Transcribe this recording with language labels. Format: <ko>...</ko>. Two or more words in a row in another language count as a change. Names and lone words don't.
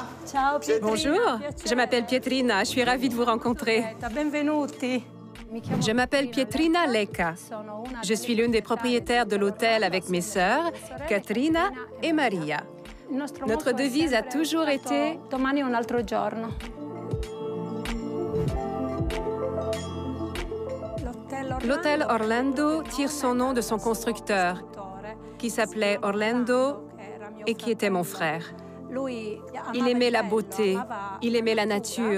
<it>Ciao Pietrina.</it> <fr>Bonjour, je m'appelle Pietrina, je suis ravie de vous rencontrer.</fr> <it>Benvenuti.</it> <fr>Je m'appelle Pietrina Lecca. Je suis l'une des propriétaires de l'hôtel avec mes sœurs, Katrina et Maria. Notre devise a toujours été «</fr> <it>Domani un altro giorno ».</it> <fr>L'hôtel Orlando tire son nom de son constructeur, qui s'appelait Orlando et qui était mon frère. Il aimait la beauté, il aimait la nature.</fr>